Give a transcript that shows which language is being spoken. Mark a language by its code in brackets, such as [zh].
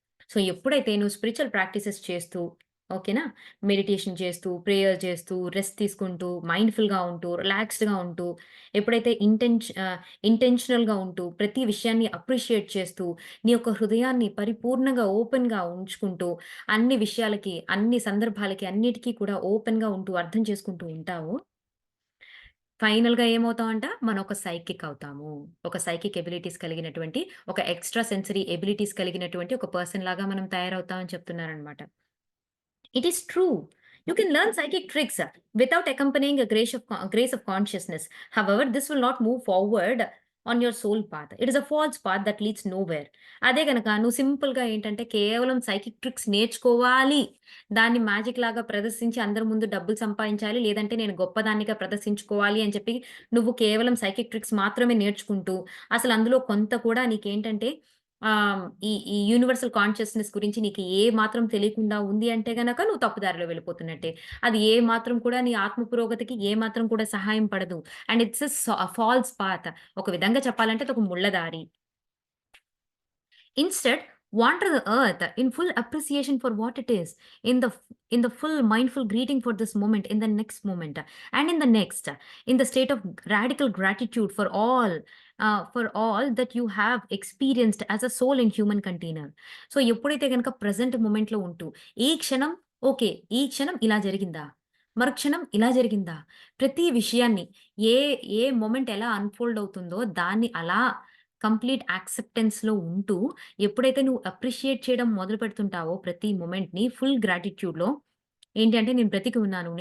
[te] So, ఎప్పుడైతే నువ్వు spiritual practices చేస్తూ, ఓకేనా? మెడిటేషన్ చేస్తూ, ప్రేయర్ చేస్తూ, రెస్ట్ తీసుకుంటూ, మైండ్‌ఫుల్‌గా ఉంటూ, రిలాక్స్డ్‌గా ఉంటూ, ఎప్పుడైతే ఇంటెన్షనల్‌గా ఉంటూ, ప్రతి విషయాన్ని అప్రిషియేట్ చేస్తూ, నీ యొక్క హృదయాన్ని పరిపూర్ణంగా ఓపెన్‌గా ఉంచుకుంటూ, అన్ని విషయాలకి, అన్ని సందర్భాలకి, అన్నిటికి కూడా ఓపెన్‌గా ఉంటూ, అర్థం చేసుకుంటూ ఉంటావో, ఫైనల్‌గా ఏమవుతామంట? మనం ఒక సైకిక్ అవుతాము. ఒక సైకిక్ ఎబిలిటీస్ కలిగినటువంటి, ఒక ఎక్స్‌ట్రా సెన్సరీ ఎబిలిటీస్ కలిగినటువంటి ఒక పర్సన్ లాగా మనం తయారవుతాం అని చెప్తున్నారనమాట. [en] It is true. You can learn psychic tricks without accompanying a grace of consciousness. However, this will not move forward on your soul path. It is a false path that leads nowhere. [te] అదే గనక నువ్వు సింపుల్‌గా ఏంటంటే కేవలం psychic tricks నేర్చుకోవాలి. దాన్ని magic లాగా ప్రదర్శించి అందరి ముందు డబ్బులు సంపాదించాలి. లేదంటే నేను గొప్పదానిగా ప్రదర్శించుకోవాలి అని చెప్పి నువ్వు కేవలం సైకిక్ ట్రిక్స్ మాత్రమే నేర్చుకుంటూ అసలు అందులో కొంత కూడా నీకేంటంటే ఈ యూనివర్సల్ కాన్షియస్‌నెస్ గురించి నీకు ఏ మాత్రం తెలియకుండా ఉంది అంటే గనక నువ్వు తప్పు దారిలో వెళ్ళిపోతున్నట్టే. అది ఏ మాత్రం కూడా నీ ఆత్మ పురోగతికి ఏ మాత్రం కూడా సహాయం పడదు. [en] And it's false path. [te] ఒక విధంగా చెప్పాలంటే అదొక ముళ్ళ దారి. [en] Instead, wander the earth in full appreciation for what it is, in the full mindful greeting for this moment, in the next moment, and in the next, in the state of radical gratitude for all that you have experienced as a soul in human container. [te] So ఎప్పుడైతే గనక present మూమెంట్‌లో ఉంటూ, ఈ క్షణం okay. ఈ క్షణం ఇలా జరిగిందా? మరుక్షణం ఇలా జరిగిందా? ప్రతి విషయాన్ని ఏ ఏ మొమెంట్ ఎలా అన్‌ఫోల్డ్ అవుతుందో దాన్ని అలా కంప్లీట్ యాక్సెప్టెన్స్‌లో ఉంటూ, ఎప్పుడైతే నువ్వు అప్రిషియేట్ చేయడం మొదలుపెడుతుంటావో ప్రతి మొమెంట్‌ని ఫుల్ గ్రాటిట్యూడ్‌లో ఏంటి అంటే నేను బ్రతికి ఉన్నాను.